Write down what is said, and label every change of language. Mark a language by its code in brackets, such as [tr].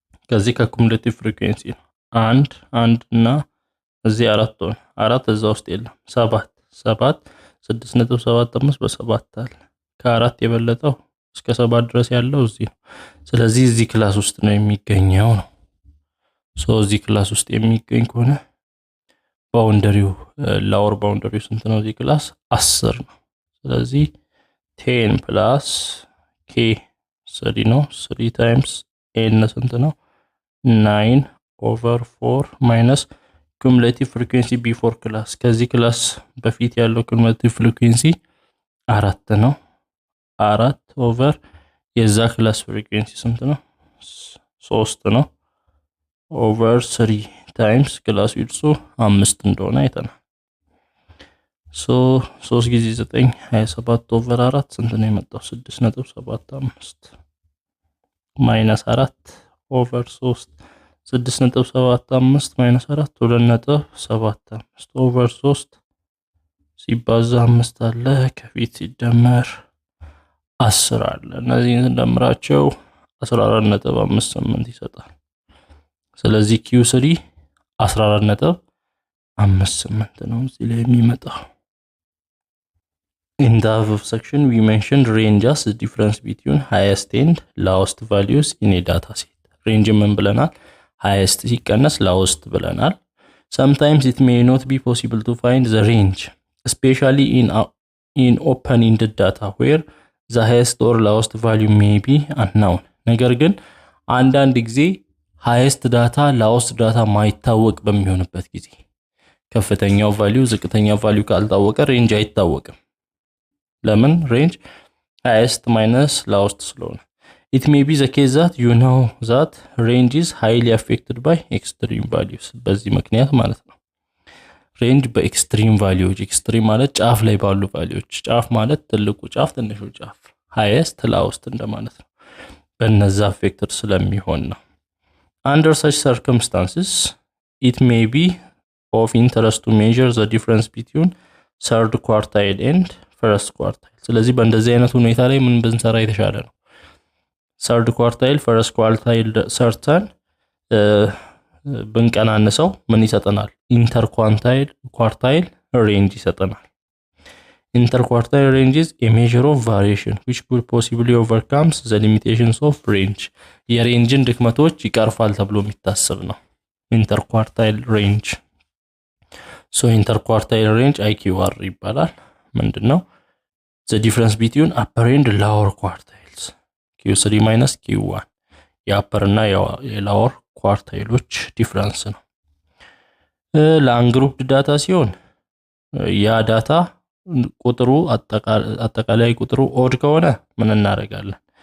[am] ከዚህ ከኩሙሌቲቭ ፍሪኩዌንሲ ነው። 1 እና እዚህ 4 ሆነ። 4 እዛ ውስጥ የለም። 7 6.75 በ7 አለ። ከ4 የበለጠው እስከ 7 ድረስ ያለው እዚህ ነው። ስለዚህ እዚህ ክላስ ውስጥ ነው የሚገኘው ነው። እዚህ ክላስ ውስጥ የሚገኝ ከሆነ ባውንደሪው ላወር ባውንደሪው ስንት ነው? እዚህ ክላስ 10 ነው። ስለዚህ 10 plus k 3 ነው። 3 times n ስንት ነው? 9 over 4 minus cumulative frequency before class ከዚህ ክላስ በፊት ያለው cumulative frequency 4 ነው። 4 over የዛ ክላስ frequency ስንት ነው? 3 ነው። over 3 times ክላስ width 5 እንደሆነ አይተናል። 3 ጊዜ 9 27 over 4 ስንት ነው የመጣው? 6.75 minus 4 over 3 6.75 minus 4 2.75 over 3 ሲባዛ 5 አለ ከፊት ሲደመር 10 አለ። እነዚህን እንደምራቸው 14.58 ይሰጣል። ስለዚህ q3 14.58 ነው እዚህ ላይ የሚመጣው። [en] In the above section we mentioned range as the difference between highest and lowest values in a data set. [am] Range ምን ብለናል? highest ሲቀነስ lowest ብለናል። [en] Sometimes it may not be possible to find the range, especially in open-ended data where the highest or lowest value may be unknown. [am] ነገር ግን አንዳንድ ጊዜ highest data lowest data ማይታወቅ በሚሆንበት ጊዜ ከፍተኛው ቫልዩ ዝቅተኛው ቫልዩ ካልታወቀ ሬንጅ አይታወቅም። ለምን? ሬንጅ highest minus lowest ስለሆነ። [en] It may be the case that you know that range is highly affected by extreme values. [am] በዚህ ምክንያት ማለት ነው። ሬንጅ በኤክስትሪም ቫልዩዎች፣ ኤክስትሪም ማለት ጫፍ ላይ ባሉ ቫልዩዎች፣ ጫፍ ማለት ትልቁ ጫፍ ትንሹ ጫፍ፣ highest lowest እንደማለት ነው። በእነዛ affected ስለሚሆን ነው። [en] Under such circumstances, it may be of interest to measure the difference between third quartile and first quartile. [am] ስለዚህ በእንደዚህ አይነት ሁኔታ ላይ ምን ብንሰራ የተሻለ ነው? third quartile first quartile ሰርተን ብንቀናንሰው ምን ይሰጠናል? interquartile range ይሰጠናል። [en] Interquartile range is a measure of variation which could possibly overcomes the limitations of range. [am] የሬንጅን ድክመቶች ይቀርፋል ተብሎ የሚታሰብ ነው interquartile range. So interquartile range IQR ይባላል። ምንድነው? [en] The difference between upper and lower quartiles. [am] Q3 minus Q1 የupper እና የlower quartiles ዲፍረንስ ነው። ለአንግሩፕድ ዳታ ሲሆን ያ ዳታ ቁጥሩ አጠቃላይ ቁጥሩ ኦድ ከሆነ ምን እናደርጋለን?